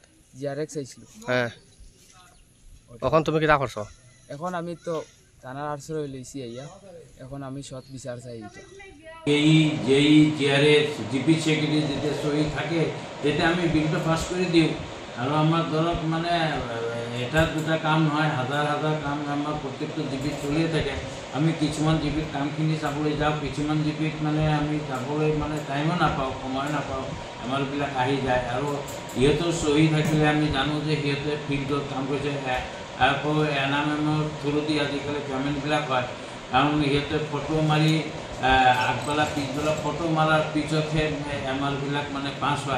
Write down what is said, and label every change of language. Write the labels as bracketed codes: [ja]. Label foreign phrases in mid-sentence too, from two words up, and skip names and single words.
[bn] জিআরএক্স আইছিল। হ্যাঁ, এখন তুমি কিটা করছো? এখন আমি তো থানার আশ্রয় লইছি আইয়া, এখন আমি সৎ বিচার চাই। যেই [en] GRS GP secretary [bn] যেতে সই থাকে যেতে আমি বিলটা পাস করে দিও। আর আমার ধরক মানে এটা দুটা কাম নহয়, হাজার হাজার কাম আমার প্রত্যেকটা জিপিত চলিয়ে থাকে। [as] আমি কিছুমান জিপিত কামখিনি চাবলৈ যাওঁ, কিছুমান জিপিত মানে আমি যাবলৈ মানে টাইমো নাপাওঁ, সময় নাপাওঁ, আমাৰবিলাক আহি যায়। আৰু সিহঁতৰ চহী থাকিলে আমি জানো যে সিহঁতে ফিল্ডত কাম কৰিছে। আকৌ এনামেমৰ থ্ৰুদি আজিকালি পে'মেণ্টবিলাক হয়, কাৰণ সিহঁতে ফটো মাৰি আগবেলা পিছবেলা ফটো মাৰাৰ পিছতহে আমাৰবিলাক মানে পাছ হয়।